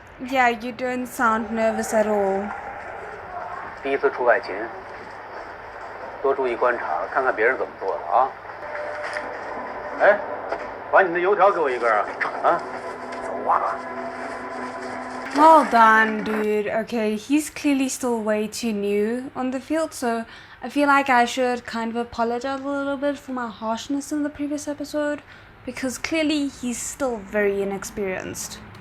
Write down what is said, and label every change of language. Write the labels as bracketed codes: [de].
[en] Yeah, you don't sound nervous at all. [zh] 第一次出外勤，多注意观察，看看别人怎么做的啊。哎，把你的油条给我一根啊！啊，走啊！ [en] Well done, dude. Okay, he's clearly still way too new on the field, so I feel like I should kind of apologize a little bit for my harshness in the previous episode, because clearly he's still very inexperienced.